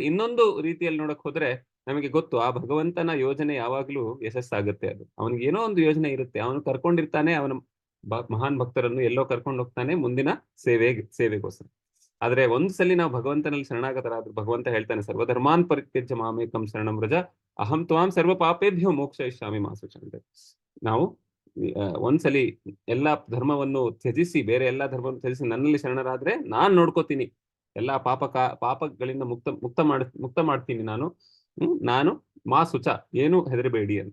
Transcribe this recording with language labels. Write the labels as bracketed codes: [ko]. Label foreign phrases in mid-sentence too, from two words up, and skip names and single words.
[kn] ಇನ್ನೊಂದು ರೀತಿಯಲ್ಲಿ ನೋಡಕ್ ಹೋದ್ರೆ ನಮಗೆ ಗೊತ್ತು, ಆ ಭಗವಂತನ ಯೋಜನೆ ಯಾವಾಗ್ಲೂ ಯಶಸ್ಸಾಗುತ್ತೆ. ಅದು ಅವನಿಗೆ ಏನೋ ಒಂದು ಯೋಜನೆ ಇರುತ್ತೆ. ಅವನು ಕರ್ಕೊಂಡಿರ್ತಾನೆ ಅವನ ಮಹಾನ್ ಭಕ್ತರನ್ನು ಎಲ್ಲೋ ಕರ್ಕೊಂಡು ಹೋಗ್ತಾನೆ ಮುಂದಿನ ಸೇವೆಗೋಸ್ಕರ. ಆದ್ರೆ ಒಂದ್ಸಲಿ ನಾವು ಭಗವಂತನಲ್ಲಿ ಶರಣಾಗತರಾದ್ರೆ ಭಗವಂತ ಹೇಳ್ತಾನೆ, [sa] ಸರ್ವಧರ್ಮಾನ್ ಪರಿತ್ಯಜ್ಯ ಮಾಮೇಕಂ ಶರಣಂ ವ್ರಜ ಅಹಂ ತ್ವಾಂ ಸರ್ವ ಪಾಪೇಭ್ಯೋ ಮೋಕ್ಷಯಿಷ್ಯಾಮಿ ಮಾ ಶುಚಃ. [kn] ನಾವು ಒಂದ್ಸಲಿ ಎಲ್ಲಾ ಧರ್ಮವನ್ನು ತ್ಯಜಿಸಿ, ಬೇರೆ ಎಲ್ಲಾ ಧರ್ಮವನ್ನು ತ್ಯಜಿಸಿ ನನ್ನಲ್ಲಿ ಶರಣರಾದ್ರೆ ನಾನ್ ನೋಡ್ಕೋತೀನಿ, ಎಲ್ಲಾ ಪಾಪಗಳಿಂದ ಮುಕ್ತ ಮಾಡ್ತೀನಿ ನಾನು [sa] ಮಾ ಶುಚ, [kn] ಏನು ಹೆದರಬೇಡಿ ಅಂತ.